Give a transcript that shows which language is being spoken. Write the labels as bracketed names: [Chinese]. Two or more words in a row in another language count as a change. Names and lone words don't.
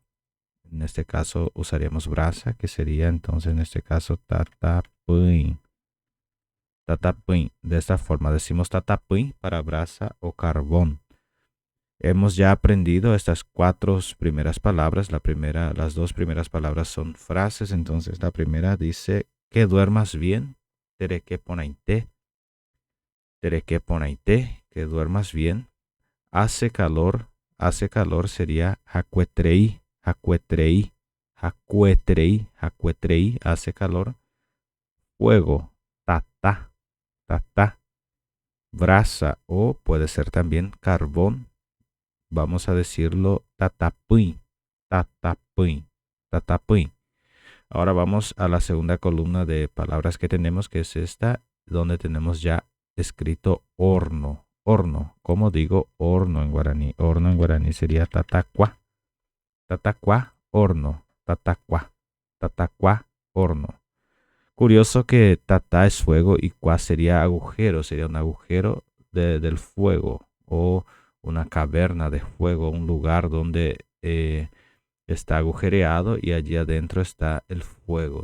[Spanish] En este caso usaríamos brasa, que sería entonces en este caso tatapuin. Tatapuin. De esta forma decimos tatapuin para brasa o carbón. Hemos ya aprendido estas cuatro primeras palabras. Las dos primeras palabras son frases. Entonces la primera dice que duermas bien. [Guarani] Tereke ponainte. Tereke ponainte. [Spanish] Que duermas bien. Hace calor. Hace calor sería hakuetrei. [Guarani] Hakuetrei. Hakuetrei. Hakuetrei. [Spanish] Hace calor. Fuego. Tata. Tata. Brasa o puede ser también carbón. Vamos a decirlo [Guarani] tatapuin, tatapuin, tatapuin. [Spanish] Ahora vamos a la segunda columna de palabras que tenemos, que es esta, donde tenemos ya escrito horno. Horno, ¿cómo digo horno en guaraní? Horno en guaraní sería tatacua. [Guarani] Tatacua, horno. Tatacua. [Spanish] Tatacua, horno. Curioso que tata es fuego y cua sería agujero. Sería un agujero del fuego o una caverna de fuego, un lugar donde está agujereado y allí adentro está el fuego.